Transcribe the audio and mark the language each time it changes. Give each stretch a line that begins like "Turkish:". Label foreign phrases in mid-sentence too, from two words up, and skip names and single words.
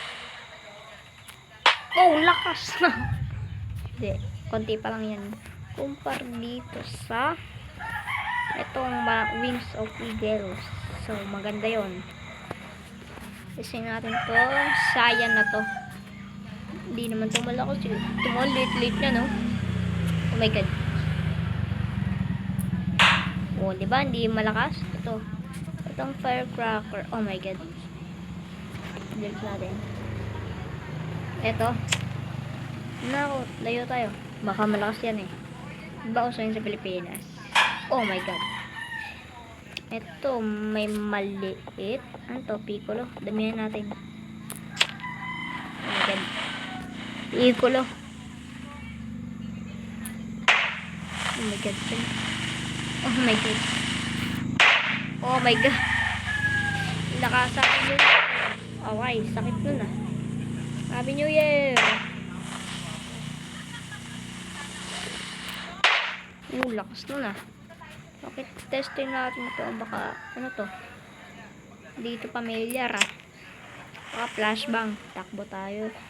Filipino: Oh, lakas na! Hindi, konti pa lang yan. Kumpara dito sa itong Wings of Eagles. So, maganda yon. Kasi natin to, sayang na to. Hindi naman to malakas yun. Ito mo, late na,
English: no? Oh my god.
Filipino: Oh, diba? Hindi malakas. Itong firecracker.
English: Oh my god.
Filipino: Delete natin. Ito. Naku, layo tayo. Baka malakas yan eh. Diba uso yun sa Pilipinas?
English: Oh my god.
Filipino: Ito, may maliit. Ano to? Piccolo. Damihan natin.
English: Oh my god. Piccolo. Oh my god. Oh my god. Oh my god.
Filipino: Nakasakit yun. Okay, sakit nun ah.
English: Happy New Year!
Filipino: Lakas nun ah. Okay, testin natin ito. Baka, ano to? Dito pamilyar ah. Baka flashbang. Takbo tayo.